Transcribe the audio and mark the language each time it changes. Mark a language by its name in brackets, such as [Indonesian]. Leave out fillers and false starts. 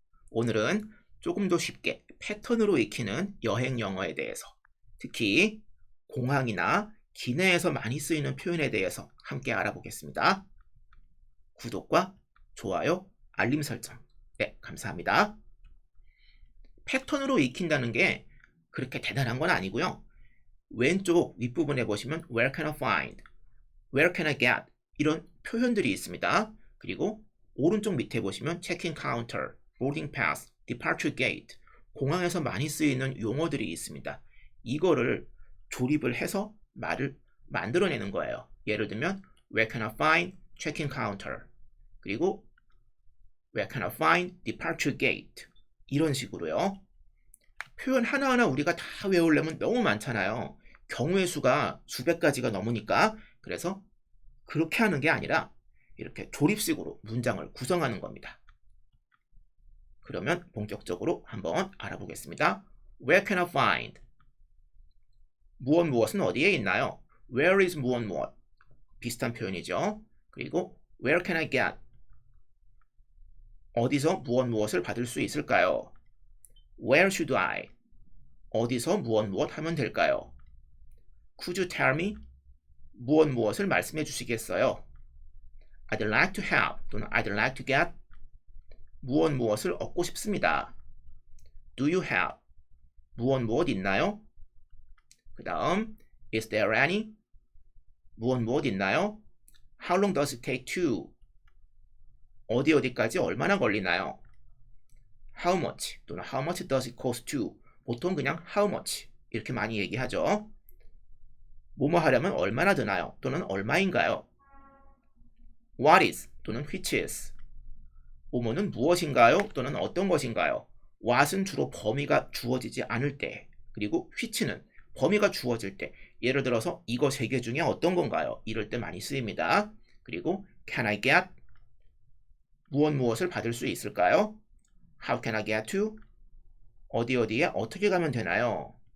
[Korean] 오늘은 조금 더 쉽게 패턴으로 익히는 여행 영어에 대해서, 특히 공항이나 기내에서 많이 쓰이는 표현에 대해서 함께 알아보겠습니다. 구독과 좋아요, 알림 설정. 네, 감사합니다. 패턴으로 익힌다는 게 그렇게 대단한 건 아니고요. 왼쪽 윗부분에 보시면 [English] Where can I find? Where can I get? [Korean] 이런 표현들이 있습니다. 그리고 오른쪽 밑에 보시면 check-in counter, boarding pass, departure gate, 공항에서 많이 쓰이는 용어들이 있습니다. 이거를 조립을 해서 말을 만들어내는 거예요. 예를 들면 [English] where can I find check-in counter, [Korean] 그리고 [English] where can I find departure gate, [Korean] 이런 식으로요. 표현 하나하나 우리가 다 외우려면 너무 많잖아요. 경우의 수가 수백 가지가 넘으니까. 그래서 그렇게 하는 게 아니라 이렇게 조립식으로 문장을 구성하는 겁니다. 그러면 본격적으로 한번 알아보겠습니다. [English] Where can I find? [Korean] 무엇 무엇은 어디에 있나요? [English] Where is [Korean] 무엇 무엇? 비슷한 표현이죠. [English] 그리고 Where can I get? [Korean] 어디서 무엇 무엇을 받을 수 있을까요? [English] Where should I? [Korean] 어디서 무엇 무엇 하면 될까요? [English] Could you tell me? [Korean] 무엇 무엇을 말씀해 주시겠어요? [English] I'd like to have [Korean] 또는 [English] I'd like to get [Korean] 무엇 무엇을 얻고 싶습니다. [English] Do you have [Korean] 무엇 무엇 있나요? 그 다음 [English] Is there any [Korean] 무엇 무엇 있나요? [English] How long does it take to [Korean] 어디 어디까지 얼마나 걸리나요? [English] How much [Korean] 또는 [English] How much does it cost to [Korean] 보통 그냥 [English] How much [Korean] 이렇게 많이 얘기하죠. 뭐뭐 하려면 얼마나 드나요? 또는 얼마인가요? [English] What is [Korean] 또는 [English] which is [Korean] 뭐뭐는 무엇인가요? 또는 어떤 것인가요? what은 주로 범위가 주어지지 않을 때, 그리고 which는 범위가 주어질 때, 예를 들어서 이거 세 개 중에 어떤 건가요? 이럴 때 많이 쓰입니다. 그리고 [English] can I get [Korean] 무엇 무엇을 받을 수 있을까요? [English] How can I get to [Korean] 어디 어디에 어떻게 가면 되나요?